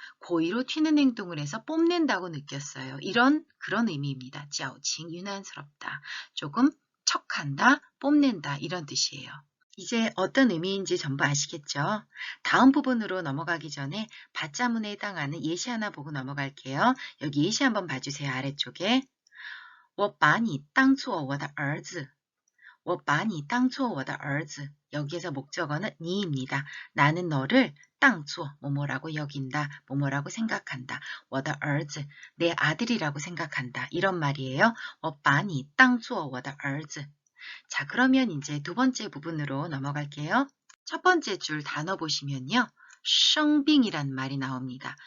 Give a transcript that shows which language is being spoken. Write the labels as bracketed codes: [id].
[ko] 고의로 튀는 행동을 해서 뽐낸다고 느꼈어요. 그런 의미입니다. 矫情 유난스럽다. 조금 척한다, 뽐낸다 이런 뜻이에요. 이제 어떤 의미인지 전부 아시겠죠? 다음 부분으로 넘어가기 전에 받자문에 해당하는 예시 하나 보고 넘어갈게요. 여기 예시 한번 봐주세요. 아래쪽에 [zh] 我把你当作我的儿子我把你当作我的儿子 [ko] 여기에서 목적어는 니입니다. 나는 너를 当作 뭐뭐라고 여긴다, 뭐뭐라고 생각한다. [zh] 我的儿子 [ko] 내 아들이라고 생각한다. 이런 말이에요. [zh] 我把你当作我的儿子 [ko] 자, 그러면 이제 두 번째 부분으로 넘어갈게요. 첫 번째 줄 단어 보시면요. 生病이란 말이 나옵니다.